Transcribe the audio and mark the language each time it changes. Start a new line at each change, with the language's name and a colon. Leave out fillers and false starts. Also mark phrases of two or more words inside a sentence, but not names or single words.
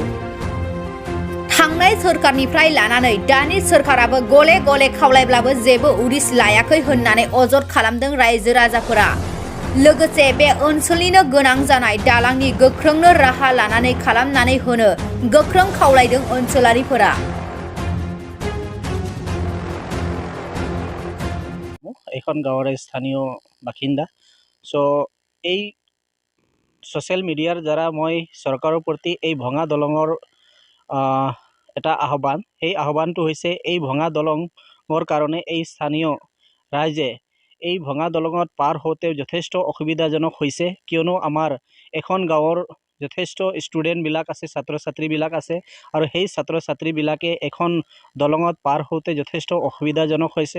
Bodo: थांनाय सोरखारनिफ्राय लानानै दानि सोरखाराबो गले गले खावलायब्लाबो जेबो उदिस लायाखै होननानै अजद खालामदों रायजो राजाफोरा। लोगोसे बे ओनसोलनिनो गोनां जानाय दालांनि गोख्रोंनो राहा लानानै खालामनानै होनो गोख्रों खावलायदों ओनसोलारिफोरा।
Assamese: এখন গাঁৱৰ স্থানীয় বাসিন্দা। এই
English: social media
Assamese: দ্বাৰা মই চৰকাৰৰ প্ৰতি এই ভঙা দলঙৰ এটা আহ্বান, সেই আহ্বানটো হৈছে এই ভঙা দলঙৰ কাৰণে এই স্থানীয় ৰাইজে এই ভঙা দলঙত পাৰ হওঁতে যথেষ্ট অসুবিধাজনক হৈছে, কিয়নো আমাৰ এখন গাঁৱৰ যথেষ্ট ষ্টুডেণ্টবিলাক আছে, ছাত্ৰ ছাত্ৰীবিলাক আছে আৰু সেই ছাত্ৰ ছাত্ৰীবিলাকে এখন দলঙত পাৰ হওঁতে যথেষ্ট অসুবিধাজনক হৈছে।